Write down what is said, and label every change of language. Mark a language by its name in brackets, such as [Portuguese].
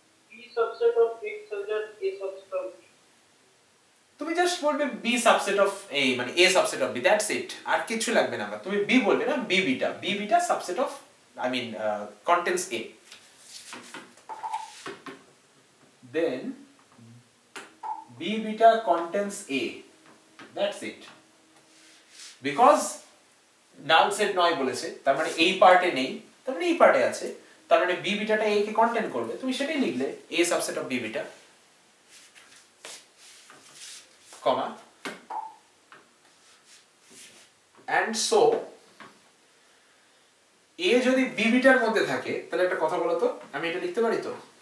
[English] B subset of X subset A subset of B. [Bangla] তুমি just বলবে B subset of এ, মানে এ subset of B, [English] that's it, [Bangla] আর কিছু লাগবে না। তুমি বি বলবে না, B beta, B beta subset of, [English] I mean contains A. Then b beta contains a, that's it. Because null set [Bangla] নয় বলেছে, তার মানে এই পার্টে নেই, তার মানে এই পার্টে আছে, তার মানে b বিটাটা a কে কন্টেন্ট করবে, তুমি সেটাই লিখলে a subset of b beta, comma, [English] and so [Bangla] a যদি b বিটার মধ্যে থাকে, তাহলে একটা কথা বলো তো, আমি এটা লিখতে পারি তো?